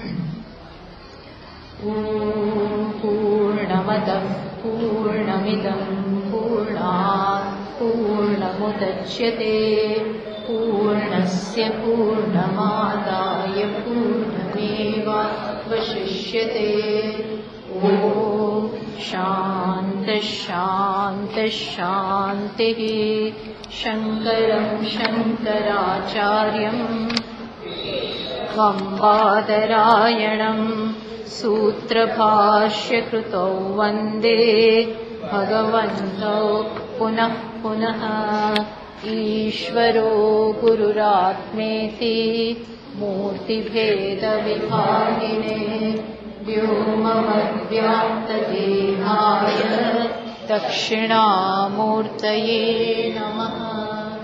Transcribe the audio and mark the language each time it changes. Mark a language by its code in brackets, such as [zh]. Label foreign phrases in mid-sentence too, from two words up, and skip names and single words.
[sa] पूर्णमदः पूर्णमिदं पूर्णात् पूर्णमुदच्यते पूर्णस्य पूर्णमादाय पूर्णमेवावशिष्यते. ॐ शान्तिः शान्तिः शान्तिः. શંકરં શંકરાચાર્યં બાદરાયણં सूत्रभाष्यकृतौ वन्दे भगवन्तौ पुनः पुनः. ईश्वरो गुरुरात्मेति मूर्तिभेदविभागिने व्योमवद्व्याप्तदेहाय दक्षिणामूर्तये नमः.